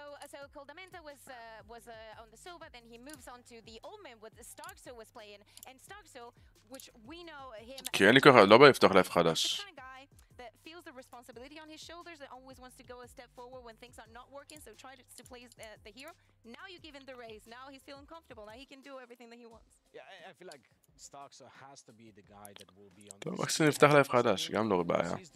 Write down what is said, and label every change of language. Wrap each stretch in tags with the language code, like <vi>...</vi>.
<en>So Coldamenta was on the Sova, then he moves on to the Omen with Starkso was playing, and Starkso, which we know him.</en> <he>כי אין לי ככה, לא בא לפתוח לייב חדש.</he> <en>That feels the responsibility on his shoulders and always wants to go a step forward when things are not working, so try to play the hero. Now you give him the raise, now he's feeling comfortable, now he can do everything that he wants. Yeah, I feel like Starkso has to be the guy that will be on</en> <he>טוב, רק שנפתח לייב חדש, גם לא בעיה.</he>